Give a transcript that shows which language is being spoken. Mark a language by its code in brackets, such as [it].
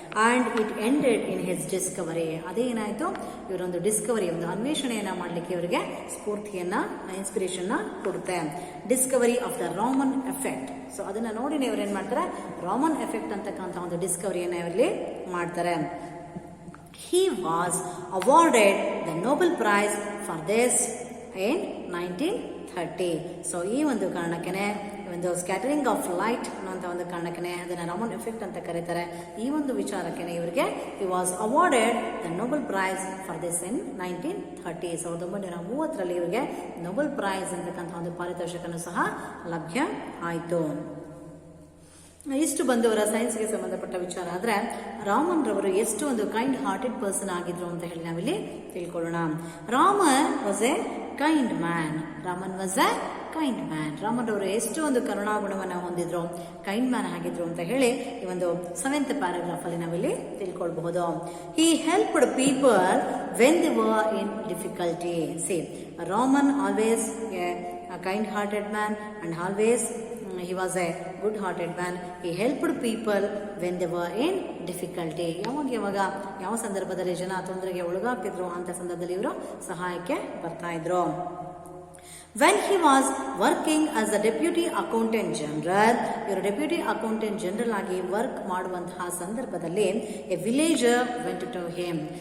[en] And it ended in his discovery. [kn] ಅದೇ ಏನಾಯ್ತು, ಇವರೊಂದು Discovery, ಒಂದು ಅನ್ವೇಷಣೆಯನ್ನ ಮಾಡ್ಲಿಕ್ಕೆ ಇವರಿಗೆ ಸ್ಫೂರ್ತಿಯನ್ನ, ಇನ್ಸ್ಪಿರೇಷನ್ ಕೊಡುತ್ತೆ. [en] Discovery of the Raman effect. [kn] So ಅದನ್ನ ನೋಡಿ ಇವ್ರು ಏನ್ ಮಾಡ್ತಾರೆ, ರಾಮನ್ ಎಫೆಕ್ಟ್ ಅಂತಕ್ಕಂಥ ಒಂದು ಡಿಸ್ಕವರಿಯನ್ನ ಇವರಲ್ಲಿ ಮಾಡ್ತಾರೆ. [en] He was awarded the Nobel Prize for this in 1930. [kn] So ಈ ಒಂದು ಕಾರಣಕ್ಕೆ, ಒಂದು ಸ್ಕ್ಯಾಟರಿಂಗ್ ಆಫ್ ಲೈಟ್ ಅನ್ನುವಂಥ ಒಂದು ಕಾರಣಕ್ಕೆ ಅದನ್ನ ರಾಮನ್ ಎಫೆಕ್ಟ್ ಅಂತ ಕರೀತಾರೆ. ಈ ಒಂದು ವಿಚಾರಕ್ಕೆ ಇವರಿಗೆ [en] he was awarded the Nobel Prize for this in 1930. [kn] 1930 ಇವರಿಗೆ ನೊಬೆಲ್ ಪ್ರೈಸ್ ಅಂತಕ್ಕಂಥ ಒಂದು ಪಾರಿತೋಷಕನು ಸಹ ಲಭ್ಯ ಆಯಿತು. ಇಷ್ಟು ಬಂದವರ ಸೈನ್ಸ್ಗೆ ಸಂಬಂಧಪಟ್ಟ ವಿಚಾರ. ಆದ್ರೆ ರಾಮನ್ ರವರು ಎಷ್ಟು ಒಂದು ಕೈಂಡ್ ಹಾರ್ಟೆಡ್ ಪರ್ಸನ್ ಆಗಿದ್ರು ಅಂತ ಹೇಳಿ ನಾವಿಲ್ಲಿ ತಿಳ್ಕೊಳ್ಳೋಣ. [en] Raman was a kind man. Raman was a kind man. [kn] Raman ರವರು ಎಷ್ಟು ಒಂದು ಕರುಣಾಗುಣವನ್ನು ಹೊಂದಿದ್ರು, ಕೈಂಡ್ ಮ್ಯಾನ್ ಆಗಿದ್ರು ಅಂತ ಹೇಳಿ ಈ ಒಂದು 7th ಪ್ಯಾರಾಗ್ರಾಫ್ ಅಲ್ಲಿ ನಾವಿಲ್ಲಿ ತಿಳ್ಕೊಳ್ಬಹುದು. [en] He helped people when they were in difficulty. See, Raman always a kind-hearted man and always he was a good-hearted man. He helped people when they were in difficulty. [kn] ಯಾವಾಗ ಯಾವ ಸಂದರ್ಭದಲ್ಲಿ ಜನ ತೊಂದರೆಗೆ ಒಳಗಾಗ್ತಿದ್ರು ಅಂತ ಸಂದರ್ಭದಲ್ಲಿ ಇವರು ಸಹಾಯಕ್ಕೆ ಬರ್ತಾ ಇದ್ರು. [en] When he was working as a deputy accountant general, [kn] ಇವರು ಡೆಪ್ಯೂಟಿ ಅಕೌಂಟೆಂಟ್ ಜನರಲ್ ಆಗಿ ವರ್ಕ್ ಮಾಡುವಂತಹ ಸಂದರ್ಭದಲ್ಲಿ [en] A villager went to him.